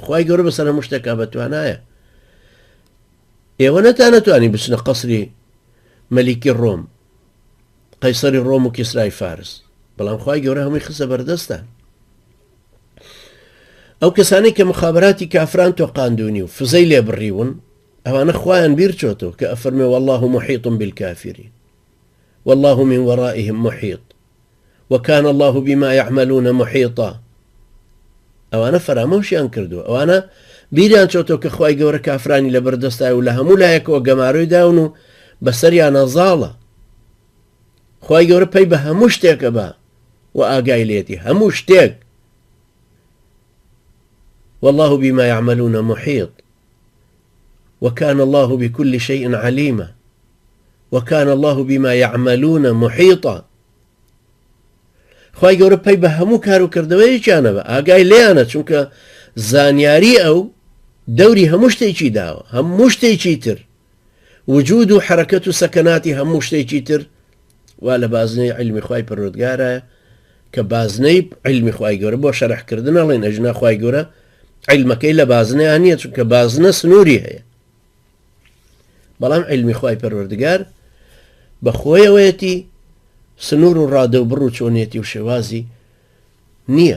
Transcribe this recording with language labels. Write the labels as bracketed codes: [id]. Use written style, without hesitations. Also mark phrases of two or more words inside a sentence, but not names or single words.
[ckb] خوای گەورە بەسەر هەموو شتێکا بەتوانایە. ئێوە نەتانەتوانی بچنە قەسری مەلیکی ڕۆم، قەیسەری ڕۆم و کیسرای فارس، بەڵام خوای گەورە هەمووی خستە بەردەستان. ئەو کەسانی کە مخابراتی کافران تۆقاندوونی و فزەی لێ بڕیون، ئەوانە خوایان بیر چۆتەوە کە ئەفەرمێ [ar] والله محیط بالكافرين والله من ورائهم محيط وكان الله بما يعملون محيطا. [ckb] ئەوانە فەرامۆشیان کردووە، ئەوانە بیریان چۆتەوە کە خوای گەورە کافرانی لە بەردەستای و لە هەموو لایەکەوە گەماڕۆی داون و بەسەریانە زاڵە. خوای گەورە پێی بە هەموو شتێکە بە و ئاگای لێتی هەموو شتێک. [ar] والله بما يعملون محيط وكان الله بكل شيء عليما وكان الله بما يعملون محيطا. [ckb] خوای گەورە پێی بە هەموو کار و کردەوەیەکیانە بە ئاگای لێیانە، چونکە زانیاری ئەو دەوری هەموو شتێکی داوە، هەموو شتێکی تر وجود و حرەکەت و سەکەناتی هەموو شتێکی تر وا لە بازنەی علمی خوای پەروەردگارە کە بازنەی علمی خوای گەورە بۆ شەرحکردن ئەڵێن ئەژنا خوای گەورە علمەکەی لە بازنەیان نییە، چونکە بازنە سنووری هەیە، بەڵام علمی خوای پەروەردگار بە خۆیەوەیەتی سنوور و ڕادە و بڕ و چۆنێتی و شێوازی نییە.